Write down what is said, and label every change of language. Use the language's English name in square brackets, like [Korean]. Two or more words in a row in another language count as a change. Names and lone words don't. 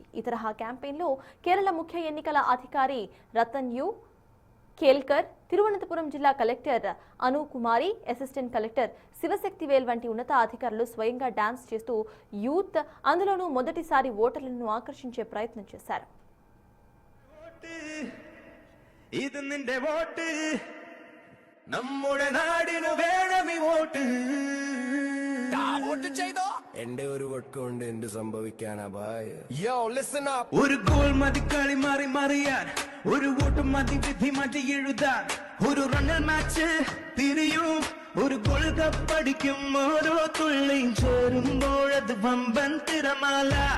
[Telugu] ఈ తరహా క్యాంపెయిన్ లో కేరళ ముఖ్య ఎన్నికల అధికారి రతన్ యు కేల్కర్, తిరువనంతపురం జిల్లా కలెక్టర్ అను కుమారి, అసిస్టెంట్ కలెక్టర్ శివశక్తివేల్ వంటి ఉన్నత అధికారులు స్వయంగా డాన్స్ చేస్తూ యూత్, అందులోనూ మొదటిసారి ఓటర్లను ఆకర్షించే ప్రయత్నం చేశారు. [Malayalam] എന്റെ ഒരു വട്ടമുണ്ട് എന്ത് സംഭവിക്കാനാ ഭായ്. ഒരു ഗോൾ മതി കളി മാറി മറിയാൻ, ഒരു വോട്ട് മതി വിധി മാറ്റി എഴുതാൻ, ഒരു റണ്ണൽ മാച്ച് തിരിയും, ഒരു ഗോൾ കപ്പടിക്കും, ഓരോ തുള്ളിയും ചേരുമ്പോഴത് വമ്പൻ തിരമാല.